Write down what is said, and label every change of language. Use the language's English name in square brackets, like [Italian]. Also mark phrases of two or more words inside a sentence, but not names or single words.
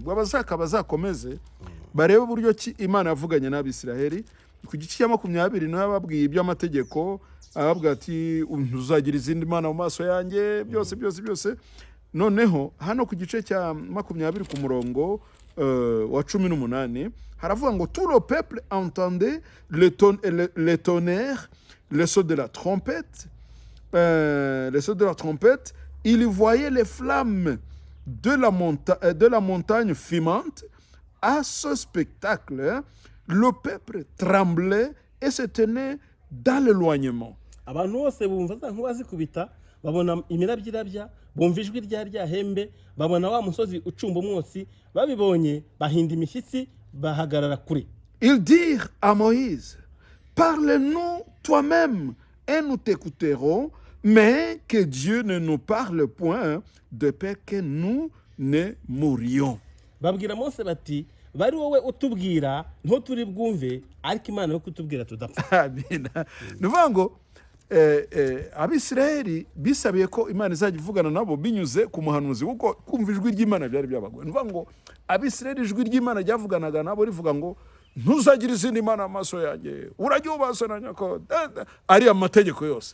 [Kinyarwanda] Bw'abazaka bazakomeze barebe uburyo ki Imana yavuganye n'Abisiraheli. Ku gice cya 20 naho babwiye iby'amategeko, ababwira ati ntuzagira izindi mana mu maso yanjye, byose. Noneho hano ku gice cya 20 ku murongo wa 18 haravuga ngo [French] tout le peuple entendait le tonnerre, le son de la trompette, il voyait les flammes de la montagne fumante. À ce spectacle, le peuple tremblait et se tenait dans l'éloignement. [Kinyarwanda] Abantu bose bumva za nkuba zikubita, babona imirabyo irabya, bumva ijwi rya hembe, babona wa musozi ucumba umwotsi, babibonye bahinda imishyitsi, bahagarara kure. [French] Ils dirent à Moïse, parle-nous toi-même et nous t'écouterons, mais que Dieu ne nous parle point de peur que nous ne mourions. [Kinyarwanda] Babwira Mose bati, bari wowe utubwira nto turi bwumve, ariko Imana yo kutubwira tudapfa. Nuvuga ngo Abisiraheli bisabiye ko Imana izajya ivugana nabo binyuze ku muhanuzi, kuko kumva ijwi ry'Imana byari byabagoye. Nuvuga ngo Abisiraheli ijwi ry'Imana ryavuganaga nabo rivuga ngo ntuzagira izindi mana amaso yanjye, urajya ubasana nyako, ari amategeko yose.